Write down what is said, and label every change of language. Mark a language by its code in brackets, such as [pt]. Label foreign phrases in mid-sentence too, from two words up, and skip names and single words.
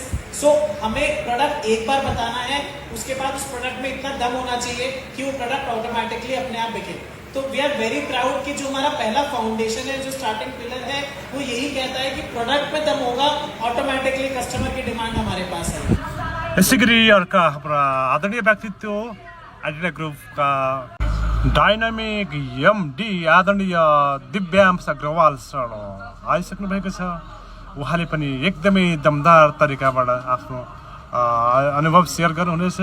[hi] सो हमें प्रोडक्ट एक बार बताना है, उसके बाद उस प्रोडक्ट में इतना दम होना चाहिए कि वो प्रोडक्ट ऑटोमेटिकली अपने आप बिके। तो [en] we are very proud [hi] कि जो हमारा पहला फाउंडेशन है, जो [en] starting pillar [hi] है, वो यही कहता है कि प्रोडक्ट में दम होगा, ऑटोमेटिकली कस्टमर की डिमांड हमारे पास है। [ne] यसै गरी अर्का हाम्रा आदरणीय व्यक्तित्व एडिला ग्रुपका [en] dynamic MD [ne] आदरणीय दिव्यांश अग्रवाल सर आइसक्नु भएको छ। उहाँले पनि एकदमै दमदार तरिकाबाट आफ्नो अनुभव सेयर गर्नुहुनेछ।